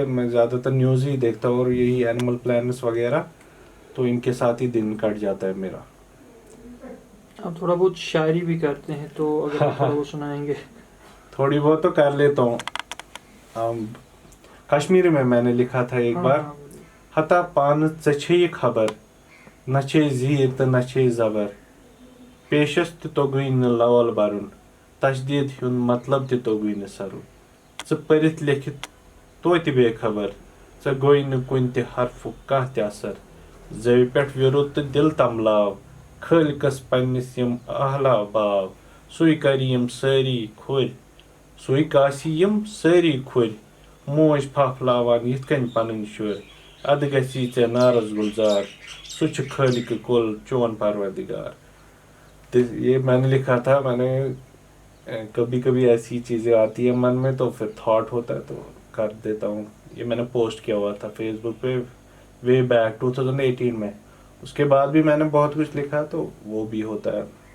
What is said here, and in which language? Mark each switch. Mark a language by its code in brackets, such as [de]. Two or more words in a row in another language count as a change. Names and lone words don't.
[ur] میں زیادہ تر نیوز ہی دیکھتا ہوں اور یہی [en] animal plants [ur] وغیرہ، تو ان کے ساتھ ہی دن کٹ جاتا ہے میرا. آپ تھوڑا بہت شاعری بھی کرتے ہیں تو اگر آپ تھوڑا بہت سنائیں گے. تھوڑی بہت تو کر لیتا ہوں. کشمیری میں نے لکھا تھا ایک بار. ہاں بولیے. [ks] ہتا پان ژے خبر نہ چھے زیر تو نہ چھے زبر پیشس تہ توگوی نہ لول برن تشدید ہند مطلب تہ توگوی نہ سرن ژٕ پٔرِتھ لیکھِتھ توتہِ بے خبر ژےٚ گوٚے نہٕ کُنہِ تہِ حرفُک کانٛہہ تہِ اثر زوِ پٮ۪ٹھ وِرُد تہٕ دِل تملاو خٲلقس پننِس یِم اہلا باو سُے کرِ یِم سٲری کھُرۍ سُے کاسہِ یِم سٲری کھُرۍ موج پھاپھلاوان یِتھ کٔنۍ پنٕنۍ شُرۍ ادٕ گژھی ژےٚ نارس گُلزار سُہ چھُ خالقِ کُل چون پروردگار. [ur] تو یہ میں نے لکھا تھا. میں نے کبھی کبھی ایسی چیزیں آتی ہیں من میں تو پھر تھاٹ ہوتا ہے تو کر دیتا ہوں. یہ میں نے پوسٹ کیا ہوا تھا فیس بک پہ [en] way back [ur] 2018 میں. اس کے بعد بھی میں نے بہت کچھ لکھا تو وہ بھی ہوتا ہے.